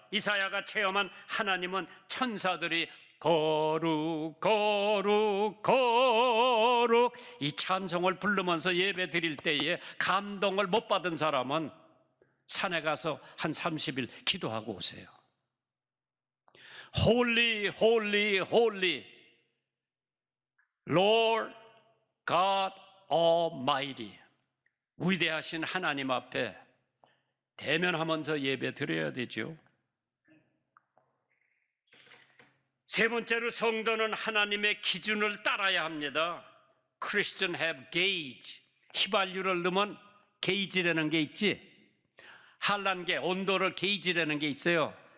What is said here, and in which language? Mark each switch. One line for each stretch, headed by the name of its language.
Korean: 이사야가 체험한 하나님은 천사들이 거룩 거룩 거룩 이 찬송을 부르면서 예배 드릴 때에 감동을 못 받은 사람은 산에 가서 한 30일 기도하고 오세요.
English: Holy, holy, holy, Lord God Almighty.
Korean: 위대하신 하나님 앞에 대면하면서 예배 드려야 되죠. 세 번째로 성도는 하나님의 기준을 따라야 합니다.
English: Christians have gauge.
Korean: 휘발유를 넣으면 게이지라는 게 있지. 한란계, 온도를 게이지라는 게 있어요.